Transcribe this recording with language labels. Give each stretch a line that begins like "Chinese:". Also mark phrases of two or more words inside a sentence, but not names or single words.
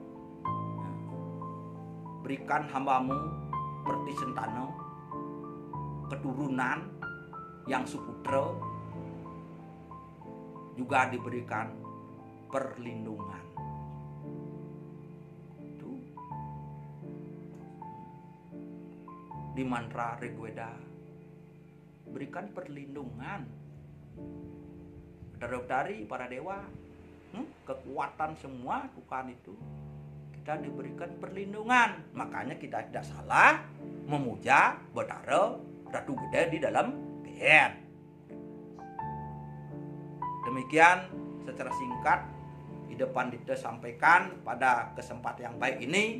Indonesian: Berikan hambamu Pratisentana keturunan yang suputra, juga diberikan perlindungan. Di mantra Rigveda berikan perlindungan. Betara-Betari para dewa, kekuatan semua Tuhan itu kita diberikan perlindungan. Makanya kita tidak salah memuja Betara Ratu Gede di dalam PN. Demikian secara singkat di depan kita sampaikan pada kesempatan yang baik ini.